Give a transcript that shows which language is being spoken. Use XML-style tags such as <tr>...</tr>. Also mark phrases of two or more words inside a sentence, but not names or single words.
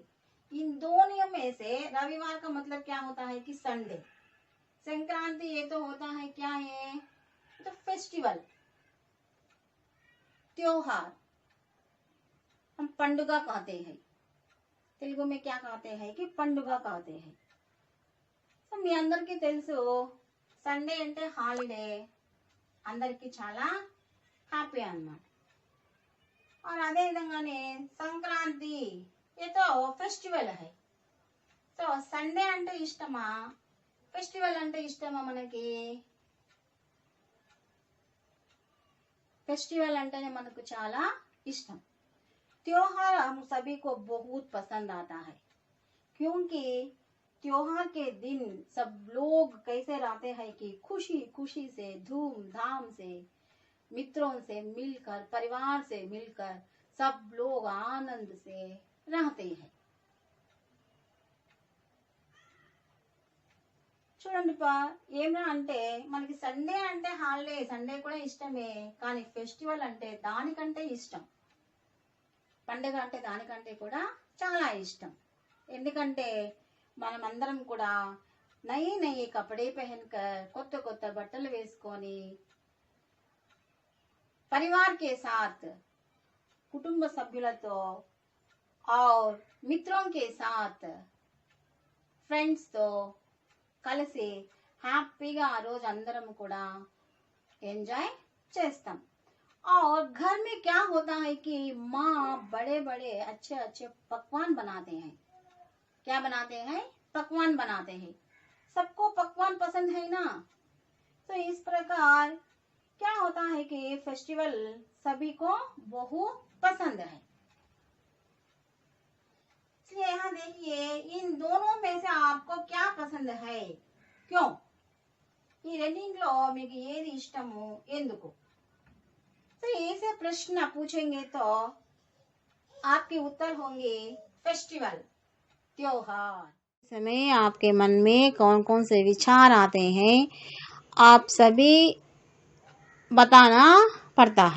<hi>इन दोनों में से रविवार का मतलब क्या होता है कि संडे। संक्रांति ये तो होता है क्या? ये तो फेस्टिवल, त्योहार। हम पंडुगा कहते हैं। तेलुगु में क्या कहते हैं कि पंडुगा कहते हैं।</hi> <te>సో మీ అందరికీ తెలుసు, సండే అంటే హాలిడే, అందరికీ చాలా హ్యాపీ అన్నమాట.</te> <hi>और</hi> <te>అదే విధంగానే</te> <hi>సంక్రాంతి ये तो फेस्टिवल है।</hi> <te>సో సండే అంటే ఇష్టమా, ఫెస్టివల్ అంటే ఇష్టమా? మనకి ఫెస్టివల్ అంటేనే మన కు చాలా ఇష్టం।</te> <hi>त्योहार हम सभी को बहुत पसंद आता है, क्योंकि त्योहार के दिन सब लोग कैसे रहते हैं कि खुशी खुशी से, धूमधाम से, मित्रों से मिलकर, परिवार से मिलकर सब लोग आनंद से रहते हैं।</hi> <te>చూడండి ఏమరా అంటే మనకి సండే అంటే హాలిడే, సండే కూడా ఇష్టమే, కానీ ఫెస్టివల్ అంటే దానికంటే ఇష్టం, పండుగ అంటే దానికంటే కూడా చాలా ఇష్టం. ఎందుకంటే మనం అందరం కూడా</te> <hi>नये नये कपड़े पहनकर,</hi> <te>కొత్త కొత్త బట్టలు వేసుకొని</te> <hi>परिवार के साथ,</hi> <te>కుటుంబ సభ్యులతో</te> <hi>और मित्रों के साथ,</hi> <te>फ्रेंड्स तो కలిసి హ్యాపీగా ఆ రోజు అందరం కూడా ఎంజాయ్ చేస్తాం.</te> <hi>और घर में क्या होता है कि माँ बड़े बड़े अच्छे अच्छे पकवान बनाते हैं. क्या बनाते हैं? पकवान बनाते हैं. सबको पकवान पसंद है ना, तो इस प्रकार क्या होता है कि फेस्टिवल सभी को बहुत पसंद है. इसलिए यहाँ देखिए इन दोनों में से आपको क्या पसंद है, क्यों?</hi> <te>ఈ రెండింటిలో మీకు ఏది ఇష్టము, ఎందుకు?</te> <hi>तो ऐसे प्रश्न पूछेंगे तो आपके उत्तर होंगे फेस्टिवल, त्योहार. समय आपके मन में कौन कौन से विचार आते हैं, आप सभी बताना पड़ता है.</hi>